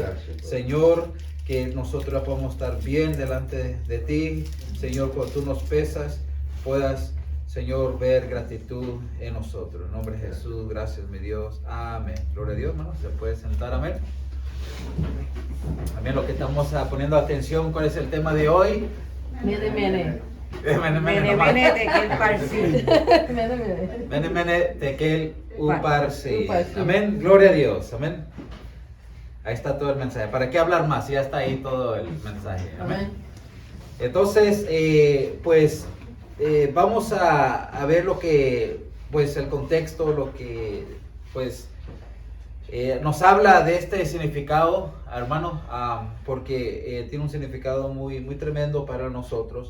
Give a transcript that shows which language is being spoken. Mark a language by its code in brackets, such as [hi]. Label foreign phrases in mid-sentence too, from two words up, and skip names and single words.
[es] Señor, que nosotros podamos estar bien delante de ti. Señor, cuando tú nos pesas, puedas, Señor, ver gratitud en nosotros. En nombre de Jesús, gracias, mi Dios. Amén. Gloria a Dios, hermano. Se puede sentar, amén. Amén. Lo que estamos poniendo atención, ¿cuál es el tema de hoy? [arc] Mene, mene. Mene, Mene, [es] nomás. [arc] mene, Tekel, Parsin. Mene, mene. Mene, Mene, Tekel, Uparsin. Uparsin. [es] Amén. Gloria a Dios. Amén. Ahí está todo el mensaje. ¿Para qué hablar más? Ya está ahí todo el mensaje. Amén. Amén. Entonces, vamos a ver lo que, pues, el contexto, lo que, pues, nos habla de este significado, hermano, porque tiene un significado muy, muy tremendo para nosotros.